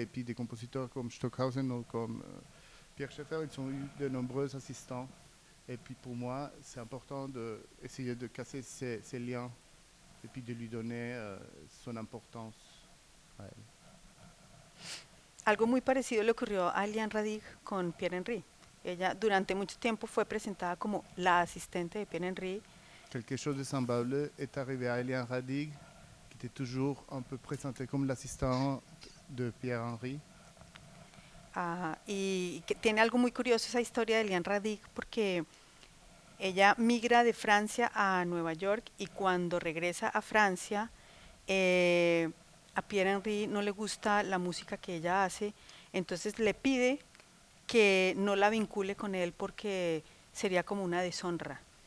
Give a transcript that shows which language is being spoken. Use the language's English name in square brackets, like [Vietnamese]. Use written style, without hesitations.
[French] Et puis des compositeurs comme Stockhausen ou comme Pierre Schaeffer, ils ont eu de nombreux assistants. Et puis pour moi, c'est important d'essayer de casser ces liens et puis de lui donner son importance à elle. [Spanish] Algo muy parecido le ocurrió a Eliane Radig con Pierre Henry. Ella durante mucho tiempo fue presentada como la asistente de Pierre Henry. [French] Quelque chose de semblable est arrivé à Eliane Radig, qui était toujours un peu présentée comme l'assistante de Pierre Henry. [Spanish] Y que tiene algo muy curioso esa historia de Eliane Radig, porque ella migra de Francia a Nueva York, y cuando regresa a Francia, a Pierre Henry no le gusta la música que ella hace, entonces le pide que no la vincule con él porque sería como una deshonra.